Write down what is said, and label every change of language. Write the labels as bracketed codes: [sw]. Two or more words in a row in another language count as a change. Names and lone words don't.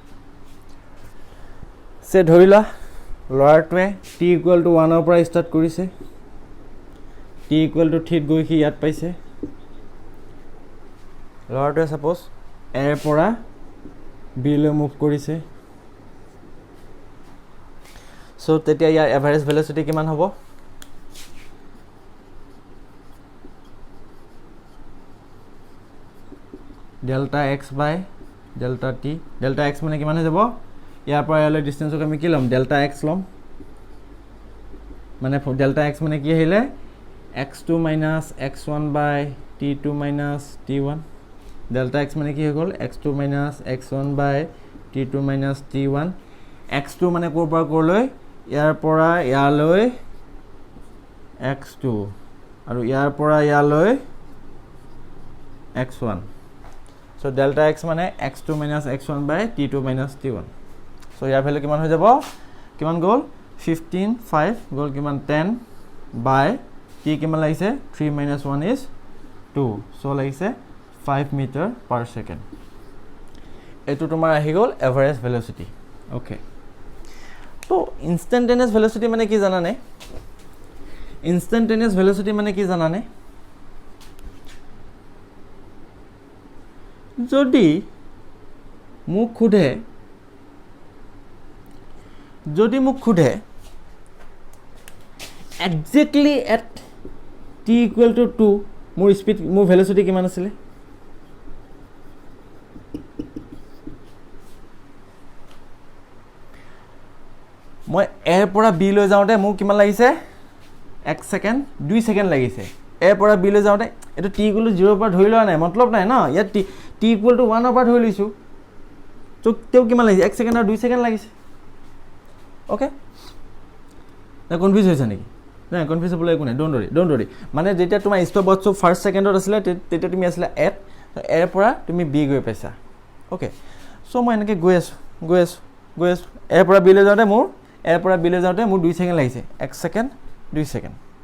[as] সে ধৰিলা লৰাটোৱে t = 1 ৰ পৰা ষ্টাৰ্ট কৰিছে t = 3 গৈ কি ইয়াত পাইছে লৰাটোৱে সাপোজ a ৰ পৰা b লৈ মুভ কৰিছে সো তেতিয়া ইয়াৰ [en] average velocity [as] কিমান হ'ব [en] delta x by delta t delta x [as] মানে কিমান হৈ যাব ইয়াৰ পৰা ইয়ালৈ ডিসটেন্সক আমি কি লম [en] delta x [as] লম মানে [en] delta x [as] মানে কি আহিলে x2 - x1 by t2 - t1 [en] delta x [as] মানে কি হৈ গ'ল x2 - x1 / t2 - t1 x2 মানে ক'ৰ পৰা ক'লৈ ইয়াৰ পৰা ইয়ালৈ x2 আৰু ইয়াৰ পৰা ইয়ালৈ x1 [en] so delta x [as] মানে x2 - x1 / t2 - t1 so ইয়াৰ ভ্যালু কিমান হৈ যাব কিমান গ'ল 15 5 গ'ল কিমান 10 by t কিমান লাগিছে 3 - 1 is 2 so লাগিছে 5 [en] meter per second [as] এটো তোমাৰ আহি গ'ল [en] average velocity [as] ওকে তো [en] instantaneous velocity [as] মানে কি জানানে [en] instantaneous velocity [as] মানে কি জানানে যদি মোক খুধে [en] exactly at t equal to [as] 2 মোৰ স্পিড মোৰ ভেলোচিটি কিমান আছিল মই a পৰা b লৈ যাওঁতে মোক কিমান লাগিছে 1 সেকেন্ড 2 সেকেন্ড লাগিছে a পৰা b লৈ যাওঁতে এটো [en] t equal to [as] 0 পৰা ধৰি লোৱা নাই মতলব নাই না ইয়াত [en] t equal to [as] 1 পৰা ধৰি লৈছো তো তেও কিমান লাগিছে 1 সেকেন্ড আৰু 2 সেকেন্ড লাগিছে ওকে না কনফিউজ হৈছে নেকি না কনফিউজ হ'বলৈ একো নাই [en] don't worry [as] মানে যেতিয়া তোমাৰ [en] stopwatch first secondত [as] আছিল তেতিয়া তুমি আছিল a পৰা তুমি b গৈ পাইছা [en] OK so [as] মই এনেকৈ গৈ আছো a পৰা b লৈ যাওঁতে মোৰ a পৰা b লৈ যাওঁতে মোৰ 2 সেকেন্ড লাগিছে 1 সেকেন্ড 2 সেকেন্ড